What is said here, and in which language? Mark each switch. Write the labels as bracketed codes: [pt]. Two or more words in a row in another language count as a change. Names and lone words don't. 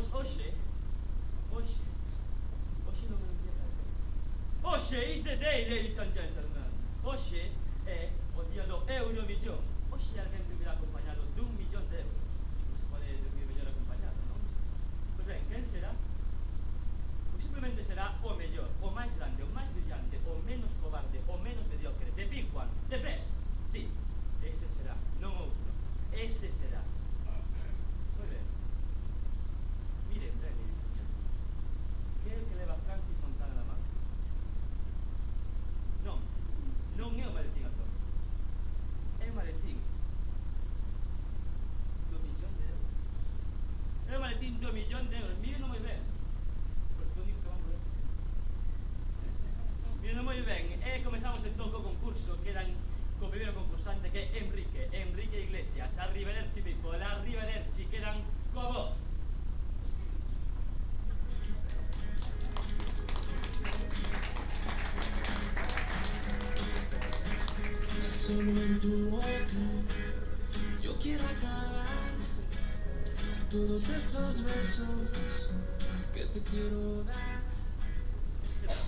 [gl] Oxe non me entiendo. [en] Oxe is the day, ladies and gentlemen. [gl] Oxe é o día do Euromillón. Oxe alguén vivirá acompañado dun millón de euros. Non se pode dormir mellor acompañado, non? Pois ben, quen será? Pois simplemente será o mellor, o máis grande, o máis brillante, o menos cobarde, o menos mediocre, [en] the big one, the best. [gl] Sí, ese será, non outro. Ese será. Moi ben. Miren, que é o que leva Francis Montana na man? Non é o maletín Antonio. É o maletín do millón de euros. É o maletín do millón de euros. Miren moi ben. Porque o único que vamos ver. Miren moi ben. E comezamos entón co concurso. Quedan co primeiro concursante que é Enrique Iglesias. [it] Arrivederci, people. Arrivederci. [gl] Quedan coa voz. [es] Solo en tu boca yo quiero acabar todos esos besos que te quiero dar.